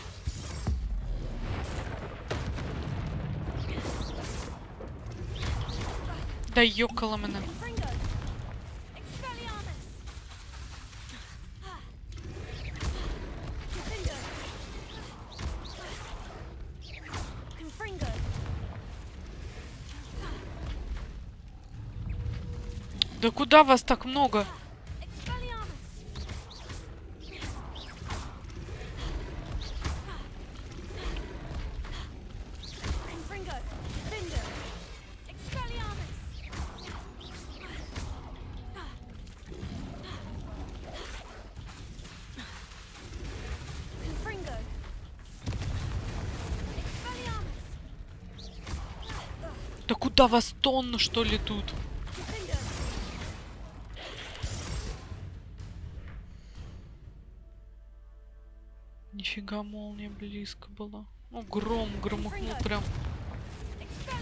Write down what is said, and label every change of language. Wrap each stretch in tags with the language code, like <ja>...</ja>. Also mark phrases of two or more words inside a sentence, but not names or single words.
<ru>Да ёкало мене. Confringo. Expelliarmus. Defender. Confringo. Да куда вас так много? Expelliarmus. Confringo. Defender. Expelliarmus. Confringo. Expelliarmus. Да куда вас тонна, что ли, тут? Defender. Нифига, молния близко была. Ну, гром громыхнул прям. Expelliarmus.</ru>